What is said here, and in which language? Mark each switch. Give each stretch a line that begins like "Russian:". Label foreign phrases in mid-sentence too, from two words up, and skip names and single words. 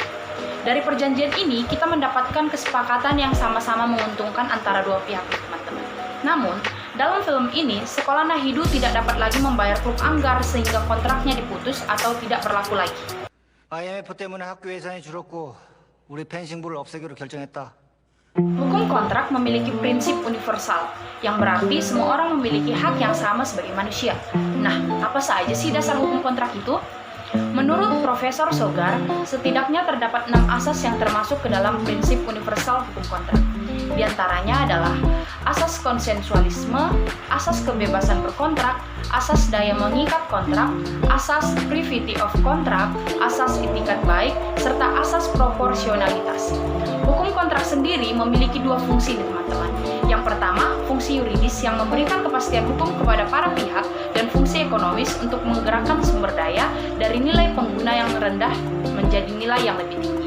Indonesian: Dari perjanjian ini, kita mendapatkan kesepakatan yang sama-sama menguntungkan antara dua pihak, teman-teman. Namun, dalam film ini, sekolah Nahidu tidak dapat lagi membayar klub anggar sehingga kontraknya diputus atau tidak berlaku lagi.
Korean: IMF 때문에 학교 예산이 줄었고 우리 펜싱부를 없애기로 결정했다.
Indonesian: Hukum kontrak memiliki prinsip universal, yang berarti semua orang memiliki hak yang sama sebagai manusia. Nah, apa saja sih dasar hukum kontrak itu? Menurut Profesor Sogar, setidaknya terdapat 6 asas yang termasuk ke dalam prinsip universal hukum kontrak. Di antaranya adalah asas konsensualisme, asas kebebasan berkontrak, asas daya mengikat kontrak, asas
English: privity of contract,
Indonesian: asas itikat baik, serta asas proporsionalitas. Hukum kontrak sendiri memiliki 2 fungsi, teman-teman. Yang pertama, fungsi yuridis yang memberikan kepastian hukum kepada para pihak dan fungsi ekonomis untuk menggerakkan sumber daya dari nilai pengguna yang rendah menjadi nilai yang lebih tinggi.